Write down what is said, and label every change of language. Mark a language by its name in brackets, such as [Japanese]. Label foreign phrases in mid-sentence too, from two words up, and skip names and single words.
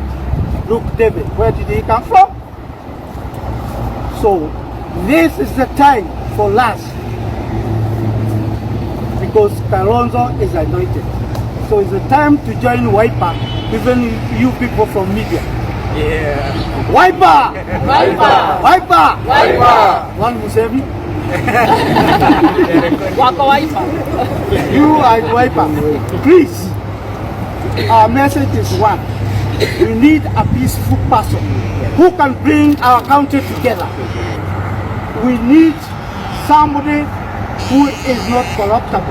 [English] Look, David, where did he come from? So, this is the time for us. Because Kalonzo is anointed. So it's a time to join Wiper, even you people from media. Yeah. Wiper! Wiper! Wiper! Wiper! One Musevi? Waka Wiper. You are Wiper. Please, our message is one. We need a peaceful person who can bring our country together. We need somebody who is not corruptible.